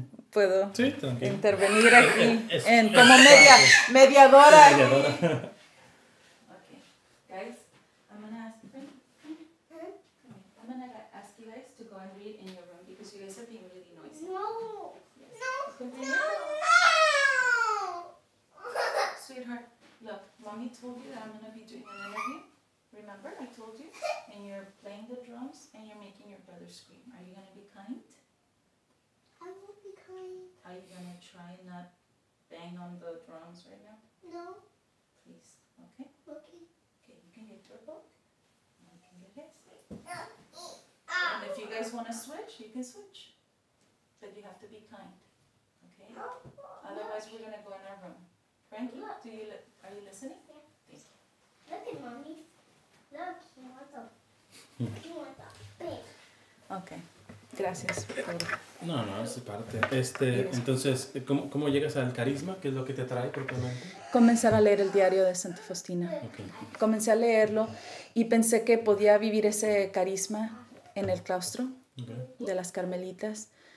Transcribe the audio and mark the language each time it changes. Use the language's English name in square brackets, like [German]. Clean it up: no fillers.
[Spanish] Puedo intervenir aquí como mediadora. [English] Okay, guys, I'm gonna ask you guys to go and read in your room because you guys are being really noisy. No. Yes. No. Continue. No. Sweetheart, look, mommy told you that I'm gonna be doing an interview. Remember, I told you? And you're playing the drums and you're making your brother scream. Are you gonna be kind? I will be kind. Are you gonna try and not bang on the drums right now? No. Please, okay? Okay. Okay, you can get your book. And I can get his. And if you guys want to switch, you can switch. But you have to be kind, okay? Otherwise, we're gonna go in our room. Frankie, are you listening? Yeah. Thank you. Look at mommy. Look, he wants a big. [Spanish] Okay. Gracias por... No, es parte. Entonces, ¿cómo llegas al carisma? ¿Qué es lo que te atrae propiamente? Comenzar a leer el diario de Santa Faustina. [English] Okay. [Spanish] Comencé a leerlo y pensé que podía vivir ese carisma en el claustro de las Carmelitas.